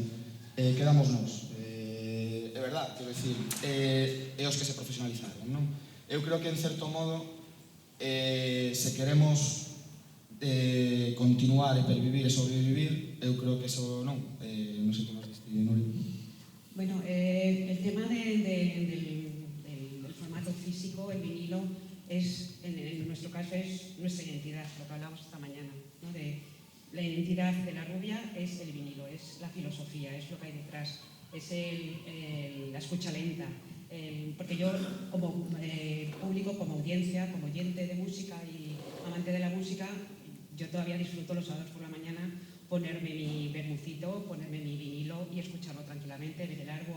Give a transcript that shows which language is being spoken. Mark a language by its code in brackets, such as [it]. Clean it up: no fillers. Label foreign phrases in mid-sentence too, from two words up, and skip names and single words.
[gl] Quedamos nos. É verdad, quero dicir, é os que se profesionalizaron, non? Eu creo que, en certo modo, se queremos continuar e pervivir e sobrevivir, eu creo que eso non. Non sei que nos diste, Nuri. [es] Bueno, el tema del formato físico, el vinilo, en nuestro caso es nuestra identidad, lo que hablamos esta mañana, ¿no? De la identidad de La Rubia es el vinilo, es la filosofía, es lo que hay detrás, es la escucha lenta, Porque yo, como público, como audiencia, como oyente de música y amante de la música, yo todavía disfruto los sábados por la mañana ponerme mi vermucito, ponerme mi vinilo y escucharlo tranquilamente, ver el árbol.